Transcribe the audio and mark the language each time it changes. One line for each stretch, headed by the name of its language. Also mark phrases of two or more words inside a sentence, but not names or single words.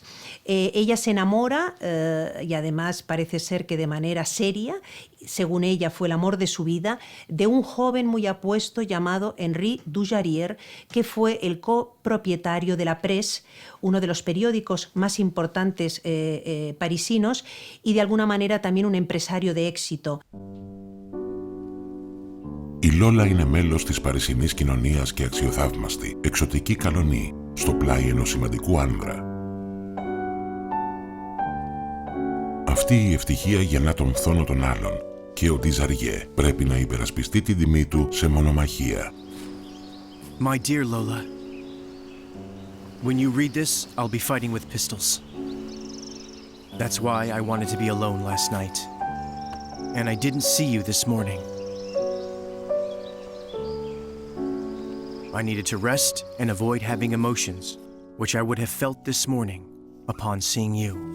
Spanish: Ella se enamora y además parece ser que de manera seria, según ella fue el amor de su vida, de un joven muy apuesto llamado Henri Dujarier, que fue el copropietario de la Presse, uno de los periódicos más importantes parisinos y de alguna manera también un empresario de éxito.
Greek: Η Λόλα είναι μέλος της παρισινής κοινωνίας και αξιοθαύμαστη, εξωτική καλονή, στο πλάι ενός σημαντικού άνδρα. Αυτή η ευτυχία γεννά τον φθόνο των άλλων και ο Ντιζαριέ πρέπει να υπερασπιστεί την τιμή του σε μονομαχία.
English: My dear Lola, when you read this, I'll be fighting with pistols. That's why I wanted to be alone last night. And I didn't see you this morning. I needed to rest and avoid having emotions, which I would have felt this morning upon seeing you.